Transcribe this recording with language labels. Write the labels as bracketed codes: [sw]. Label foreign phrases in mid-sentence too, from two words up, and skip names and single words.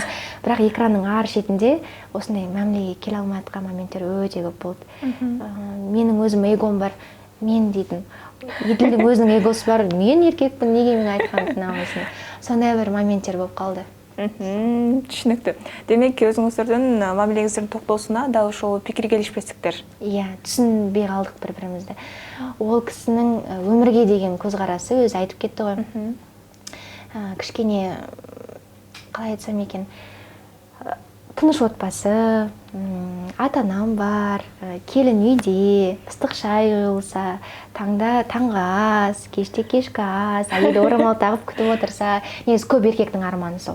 [kk] Бірақ экранның ар шетінде осындай мәмілеге келе алмай жатқан моменттер өте көп болды. Менің өзім эгом бар, мен дейтін. Еділдің өзінің эгосы бар, мен еркекпін, неге мен айтқан тыңдамайсың. сондай бір моменттер болып қалды. [ky] Түшінікті. Демек, өзіңіздердің мамилеңіздің тоқтоосуна дал ошол пикир келишпестиктер. [kk] Иә, түсінбей қалдық бір-бірімізді. Ол кісінің өмірге деген көзқарасы өзі айтып кетті ғой. Кішкене, қалай айтсам екен, тыныш отбасы, ата-анам бар, келін үйде, ыстық шай құйылса, таңғы ас, кеште кешкі ас, әйелі орамал тағып күтіп отырса, негізі көп еркектің арманы сол.